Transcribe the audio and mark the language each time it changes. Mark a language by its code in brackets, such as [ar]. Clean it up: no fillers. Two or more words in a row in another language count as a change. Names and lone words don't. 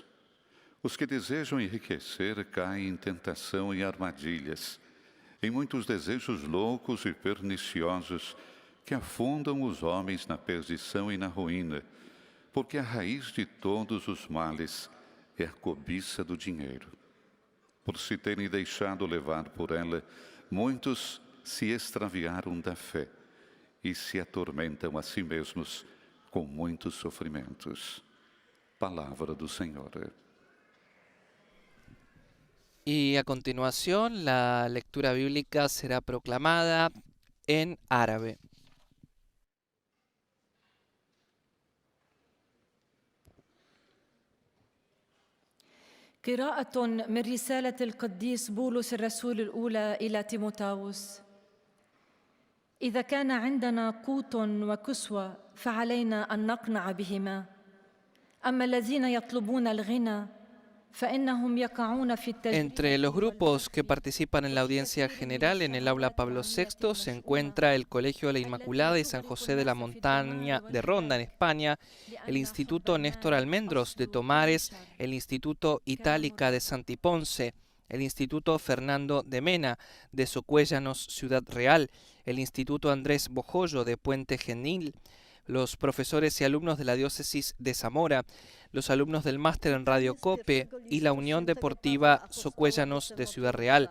[pt] Os que desejam enriquecer caem em tentação e armadilhas, em muitos desejos loucos e perniciosos que afundam os homens na perdição e na ruína, porque a raiz de todos os males é a cobiça do dinheiro. Por se terem deixado levar por ela, muitos se extraviaram da fé e se atormentam a si mesmos com muitos sofrimentos. Palavra do Senhor. [es] Y a continuación la lectura bíblica será proclamada en árabe. [ar] قراءة من رسالة القديس بولس الرسول الأولى إلى تيموثاوس. إذا كان عندنا قوت وكسوة فعلينا أن نقنع بهما. أما الذين يطلبون الغنى فإنهم يقعون في التجريب. [es] Entre los grupos que participan en la audiencia general en el aula Pablo VI se encuentra el Colegio de la Inmaculada y San José de la Montaña de Ronda en España, el Instituto Néstor Almendros de Tomares, el Instituto Itálica de Santiponce, el Instituto Fernando de Mena de Socuéllanos, Ciudad Real, el Instituto Andrés Bojoyo de Puente Genil, los profesores y alumnos de la Diócesis de Zamora, los alumnos del máster en Radio Cope y la Unión Deportiva Socuéllanos de Ciudad Real.